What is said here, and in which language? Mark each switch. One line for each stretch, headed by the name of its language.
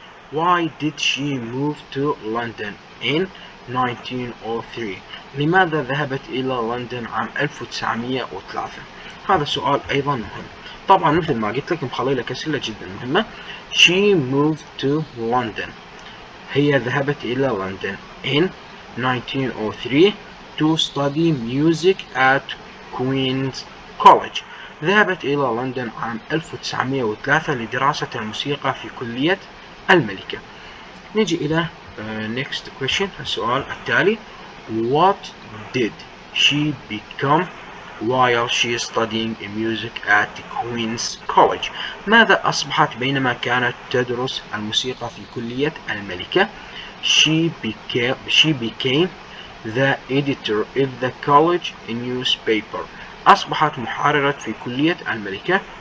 English: Why did she move to London in 1903?
Arabic: لماذا ذهبت إلى لندن عام 1903؟ هذا السؤال أيضا مهم. طبعا مثل ما قلت لك مخلي لك أسئلة جدا مهمة.
English: She moved to London.
Arabic: هي ذهبت إلى لندن
English: in 1903 to study music at Queen's College.
Arabic: ذهبت إلى لندن عام 1903 لدراسة الموسيقى في كلية الملكة. نجي إلى next question، السؤال التالي.
English: What did she become while she is studying music at Queen's College?
Arabic: ماذا أصبحت بينما كانت تدرس الموسيقى في كلية الملكة؟
English: She became the editor of the college newspaper.
Arabic: أصبحت محررة في كلية الملكة.